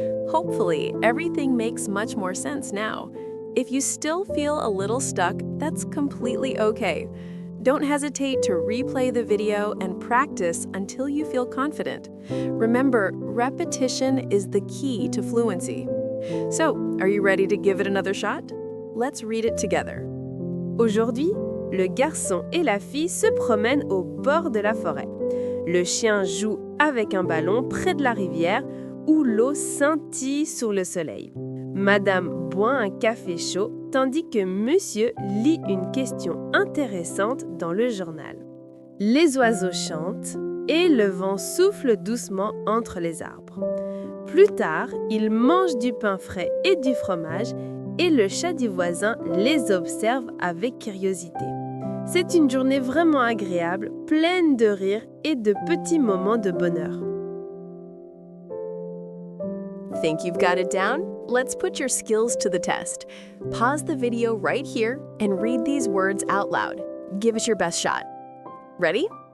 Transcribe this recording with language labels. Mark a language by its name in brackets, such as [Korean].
[English] Hopefully, everything makes much more sense now. If you still feel a little stuck, that's completely okay. Don't hesitate to replay the video and practice until you feel confident. Remember, repetition is the key to fluency. So, are you ready to give it another shot? Let's read it together. [French] Aujourd'hui, le garçon et la fille se promènent au bord de la forêt. Le chien joue avec un ballon près de la rivière où l'eau scintille sur le soleil. Madame boit un café chaud tandis que monsieur lit une question intéressante dans le journal. Les oiseaux chantent et le vent souffle doucement entre les arbres. Plus tard, ils mangent du pain frais et du fromage et le chat du voisin les observe avec curiosité. C'est une journée vraiment agréable, pleine de rires et de petits moments de bonheur. [English] Think you've got it down? Let's put your skills to the test. Pause the video right here and read these words out loud. Give it your best shot. Ready?